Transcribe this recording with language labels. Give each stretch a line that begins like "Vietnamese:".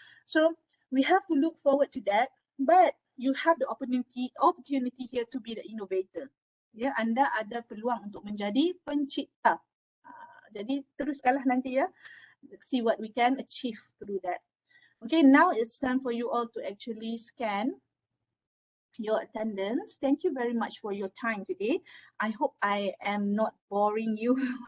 English: So we have to look forward to that. But you have the opportunity here to be the innovator.
Malay: Anda ada peluang untuk menjadi pencipta. Jadi teruskanlah nanti
English: see what we can achieve through that. Okay, now it's time for you all to actually scan your attendance. Thank you very much for your time today. I hope I am not boring you.